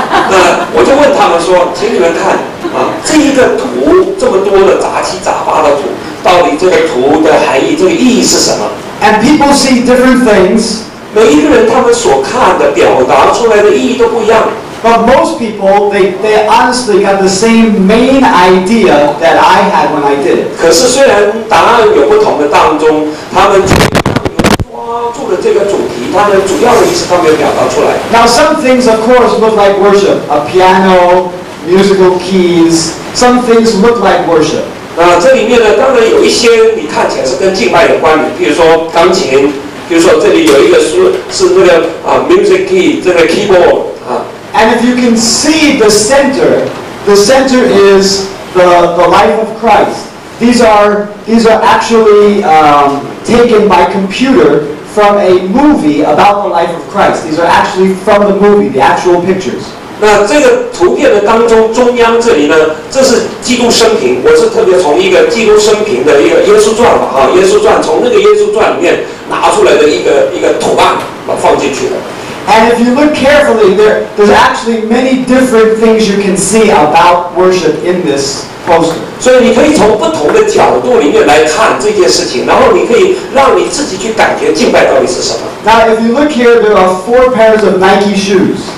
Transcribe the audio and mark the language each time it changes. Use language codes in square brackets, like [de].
[zh] 那我就问他们说，请你们看啊，这一个图这么多的杂七杂八的图，到底这个图的含义，这个意义是什么 [en] ？And people see different things. [zh] 每一个人他们所看的表达出来的意义都不一样。 [en] But most people, they honestly got the same main idea that I had when I did it. [zh] 可是虽然答案有不同的当中，他们却抓住了这个主题，他们主要的意思他没有表达出来。 [en] Now some things, of course, look like worship. A piano, musical keys. Some things look like worship. [zh] 那这里面呢，当然有一些你看起来是跟敬拜有关的，比如说钢琴，比如说这里有一个是那个music key， 这个 keyboard 啊。 [en] And if you can see the center is the life of Christ. These are actually taken by computer from a movie about the life of Christ. These are actually from the movie, the actual pictures. [zh] 那这个图片的当中，中央这里呢，这是基督生平。我是特别从一个基督生平的一个耶稣传吧，耶稣传从那个耶稣传里面拿出来的一个图案，把放进去的。 [en] And if you look carefully, there's actually many different things you can see about worship in this poster. [zh] 所以你可以从不同的角度里面来看这件事情，然后你可以让你自己去感觉敬拜到底是什么。 [en] Now, if you look here, there are 4 pairs of Nike shoes.